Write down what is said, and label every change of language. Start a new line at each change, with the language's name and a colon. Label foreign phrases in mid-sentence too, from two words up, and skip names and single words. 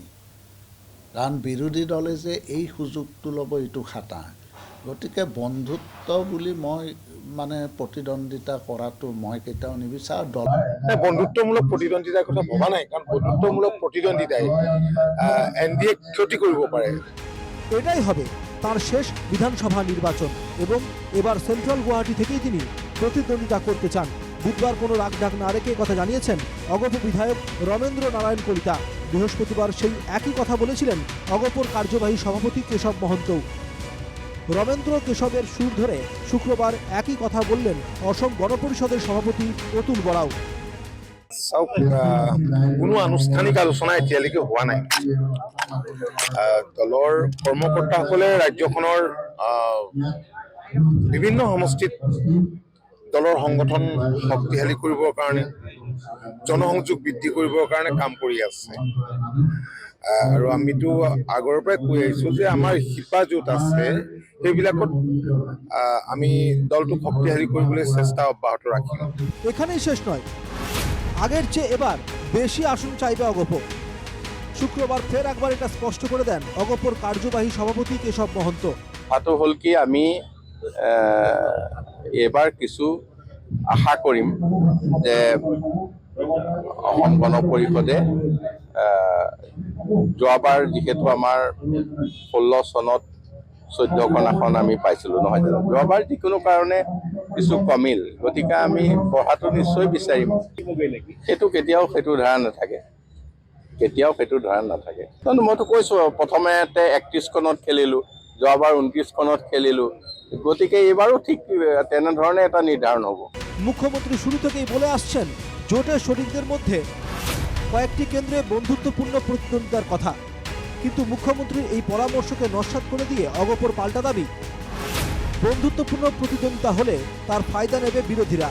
Assamese: কাৰণ বিৰোধী দলে যে এই সুযোগটো ল'ব এইটো খাটা। গতিকে বন্ধুত্ব বুলি মই প্ৰতিদ্বন্দ্বিতা কৰাটো মই কেতিয়াও নিবিচাৰোঁ। দল বন্ধুত্বমূলক প্ৰতিদ্বন্দ্বিতাৰ কথা ভবা নাই, কাৰণ বন্ধুত্বমূলক প্ৰতিদ্বন্দ্বিতাই এনডিএ ক্ষতি কৰিব পাৰে।
Bangla: এটাই হবে তার শেষ বিধানসভা নির্বাচন এবং এবার সেন্ট্রাল গুয়াহাটি থেকেই তিনি প্রতিদ্বন্দ্বিতা করতে চান। বুধবার কোনো রাগঢাক না রেখে কথা জানিয়েছেন অগপ বিধায়ক রমেন্দ্র নারায়ণ কলিতা। বৃহস্পতিবার সেই একই কথা বলেছিলেন অগপর কার্যবাহী সভাপতি কেশব মহন্ত। রমেন্দ্র কেশবের সুর ধরে শুক্রবার একই কথা বললেন অসম গণপরিষদের সভাপতি অতুল বরাও।
Assamese: চাওক, কোনো আনুষ্ঠানিক আলোচনা এতিয়ালৈকে হোৱা নাই। দলৰ কৰ্মকৰ্তাসকলে ৰাজ্যখনৰ বিভিন্ন সমষ্টিত দলৰ সংগঠন শক্তিশালী কৰিবৰ কাৰণে, জনসংযোগ বৃদ্ধি কৰিবৰ কাৰণে কাম কৰি আছে। আৰু আমিতো আগৰ পৰাই কৈ আহিছোঁ যে আমাৰ শিপা য'ত আছে সেইবিলাকত আমি দলটোক শক্তিশালী কৰিবলৈ চেষ্টা অব্যাহত ৰাখিম।
Bangla: এখানেই শেষ নয়, আগের চেয়ে এবার বেশি আসন চাইবে অগপ। শুক্রবার ফের একবার এটা স্পষ্ট করে দেন অগপর কার্যবাহী সভাপতি কেশব মহন্ত।
Assamese: কথাটো হ'ল কি, আমি এবাৰ কিছু আশা কৰিম যে অসম গণ পৰিষদে যোৱাবাৰ যিহেতু আমাৰ 16 চনত 14খন আসন আমি পাইছিলোঁ নহয় জানো, যোৱাবাৰ যিকোনো কাৰণে কিছু কমিল, গতিকে আমি পঢ়াটো নিশ্চয় বিচাৰিম। সেইটো কেতিয়াও সেইটো ধাৰা নাথাকে, কিন্তু মইতো কৈছোঁ প্ৰথমে 31খনত খেলিলোঁ, যোৱাবাৰ 29খনত খেলিলোঁ, গতিকে এইবাৰো ঠিক তেনেধৰণে এটা নিৰ্ধাৰণ হ'ব।
Bangla: মুখ্যমন্ত্রী শুরু থেকেই বলে আসছেন জোটের শরিকদের মধ্যে কয়েকটি কেন্দ্রে বন্ধুত্বপূর্ণ প্রতিদ্বন্দ্বিতার কথা, কিন্তু মুখ্যমন্ত্রীর এই পরামর্শকে নস্যাৎ করে দিয়ে অগপর পাল্টা দাবি, বন্ধুত্বপূর্ণ প্রতিদ্বন্দ্বিতা হলে তার ফায়দা নেবে বিরোধীরা।